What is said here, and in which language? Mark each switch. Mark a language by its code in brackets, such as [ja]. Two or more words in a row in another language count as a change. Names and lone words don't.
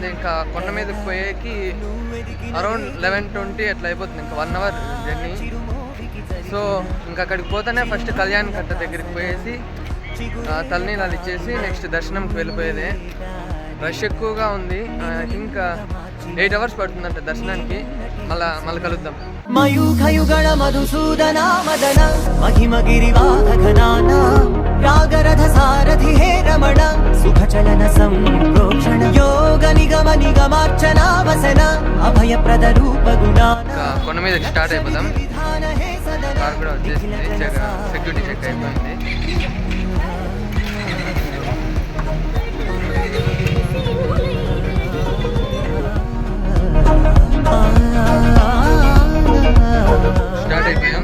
[te] ఇంకా కొండ మీదకి పోయేకి అరౌండ్ 11:20 అట్లా అయిపోతుంది. ఇంకా 1 [en] hour journey. [te] సో ఇంకా అక్కడికి పోతేనే ఫస్ట్ కళ్యాణ్ కట్ట దగ్గరికి పోయేసి తలనీలాలు ఇచ్చేసి నెక్స్ట్ దర్శనంకి వెళ్ళిపోయేదే. రష్ ఎక్కువగా ఉంది. ఇంకా 8 అవర్స్ పడుతుందంట దర్శనానికి. మళ్ళీ కలుద్దాం. [sa] मयूखयुगळ मधुसूदना मदन महिमगिरिवाहघनाना रागरथ सारथि हे रमण सुखचलन संप्रोक्षण योग निगम निगमार्चना वसन अभयप्रद रूप गुणाना। [te] కొండ మీద స్టార్ట్ అయిపోదాం. కార్ కూడా వచ్చేసింది. [en] security check [te] అయిపోయింది. స్టార్ట్ అయిపోయాం.